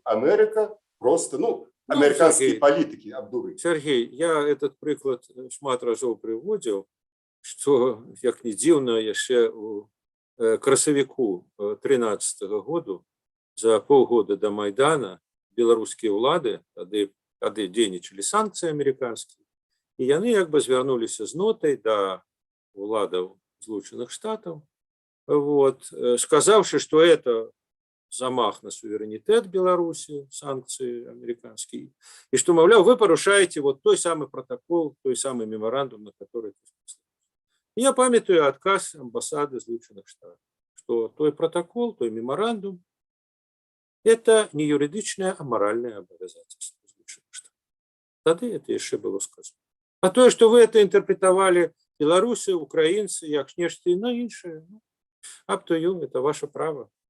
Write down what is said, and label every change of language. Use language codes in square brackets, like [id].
[ru] Америка просто, американские политики обдурили. [be] Сергей, я этот приклад шмат разоў прыводзіў, што, як не дзіўна, яшчэ у красавіку 13 году, за полгода до Майдана, беларускія ўлады тады дзейнічалі санкцыі амерыканскія, і яны як бы звярнуліся з нотай да уладаў Злучаных Штатаў, [ru] вот, сказавши, что это замах на суверенитет Беларуси, санкции американские, и что, мовляв, вы порушаете вот той самый протокол, той самый меморандум, на который... Я памятаю отказ амбассады Злучаных Штатов, что той протокол, той меморандум это не юридычное, а моральное обязательство. Тогда это еще было сказано. А то, что вы это интерпретовали белорусы, украинцы, [be] як нешта на іншае, [en] up to you, [ru] это ваше право.